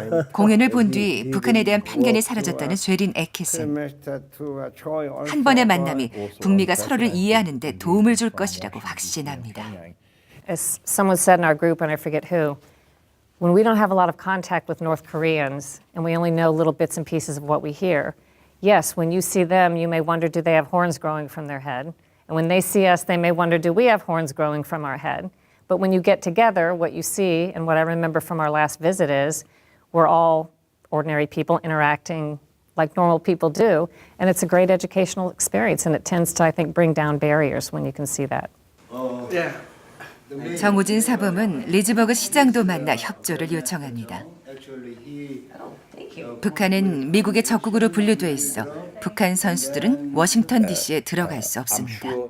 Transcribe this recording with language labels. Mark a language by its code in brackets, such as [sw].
[ko] 공연을 본 뒤 북한에 대한 편견이 사라졌다는 쉐린 애키슨. 한 번의 만남이 북미가 서로를 이해하는 데 도움을 줄 것이라고 확신합니다. [en] As someone said in our group, and I forget who, when we don't have a lot of contact with North Koreans and we only know little bits and pieces of what we hear, yes, when you see them, you may wonder, do they have horns growing from their head? And when they see us, they may wonder, do we have horns growing from our head? But when you get together, what you see, and what I remember from our last visit is, we're all ordinary people interacting like normal people do, and it's a great educational experience, and it tends to, I think, bring down barriers when you can see that. [ko] 정우진 사범은 리즈버그 시장도 만나 협조를 요청합니다. 북한은 미국의 적국으로 분류돼 있어 북한 선수들은 워싱턴 DC에 들어갈 수 없습니다.